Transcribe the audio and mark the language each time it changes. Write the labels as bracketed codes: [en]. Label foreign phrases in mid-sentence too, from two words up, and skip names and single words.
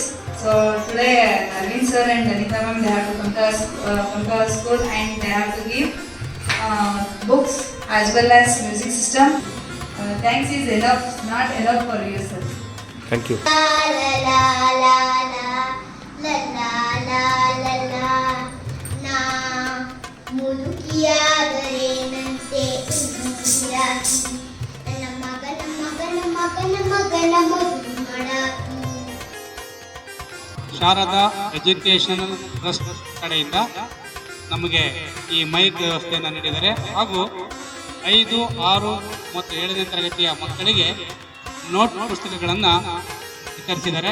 [en] So today, Naveen sir and Anita ma'am, they have to come to our school and they have to give books as well as music system. Thanks is enough, not enough for you, sir. Thank you. La la la la la la la la la na [kn] ಮುದುಕಿಯಾದರೇನಂತೆ ಉದುರಾಕಿ ನನ್ನ ಮಗನ ಮಗನ ಮಗನ ಮಗನ ಮಗು ಮಾಡಾಕಿ. ಶಾರದಾ ಎಜುಕೇಷನಲ್ ಟ್ರಸ್ಟ್ ಕಡೆಯಿಂದ ನಮಗೆ ಈ ಮೈಕ್ ವ್ಯವಸ್ಥೆಯನ್ನು ನೀಡಿದ್ದಾರೆ ಹಾಗೂ 5, 6 ಮತ್ತು 7ನೇ ತರಗತಿಯ ಮಕ್ಕಳಿಗೆ ನೋಟ್ ಪುಸ್ತಕಗಳನ್ನು ವಿತರಿಸಿದ್ದಾರೆ.